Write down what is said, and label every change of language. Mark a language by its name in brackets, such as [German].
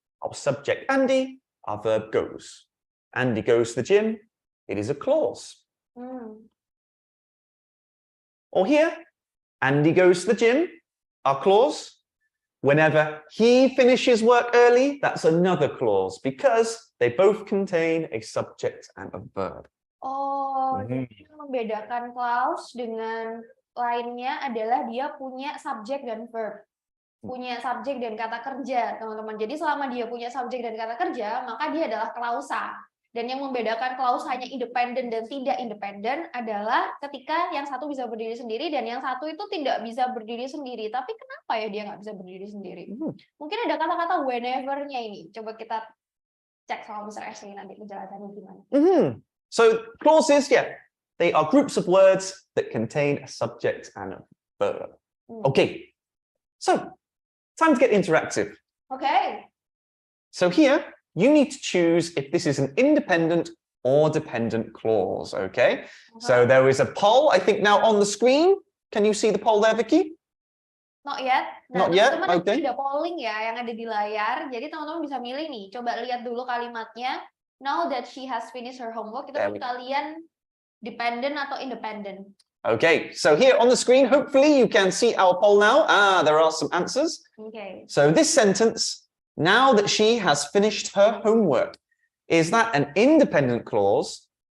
[English] Our subject, Andy. Our verb, goes. Andy goes to the gym. It is a clause. Or here, Andy goes to the gym. Our clause. Whenever he finishes work early, that's another clause because they both contain a subject and a verb. [Indonesian] Oh, jadi membedakan clause dengan lainnya adalah dia punya subjek dan verb. Punya subjek dan kata kerja, teman-teman. Jadi selama dia punya subjek dan kata kerja, maka dia adalah klausa. Dan yang membedakan klausanya independen dan tidak independen adalah ketika yang satu bisa berdiri sendiri dan yang satu itu tidak bisa berdiri sendiri. Tapi kenapa ya dia nggak bisa berdiri sendiri? Mungkin ada kata-kata whenever-nya ini. Coba kita cek sama Mr. Ashley nanti penjelasannya gimana. [English] So clauses, yeah, they are groups of words that contain a subject and a verb. Okay, so time to get interactive. Okay. So here, you need to choose if this is an independent or dependent clause, okay? So there is a poll, I think, now on the screen. Can you see the poll there, Vicky? Not yet. Not yet, okay. [Indonesian] Ada polling ya yang ada di layar. Jadi teman-teman bisa milih nih. Coba lihat dulu kalimatnya. [English] Now that she has finished her homework, [Indonesian] itu kalian dependent atau independent? [English] Okay, so here on the screen, hopefully you can see our poll now. There are some answers. Okay. So this sentence, now that she has finished her homework, is that an independent clause?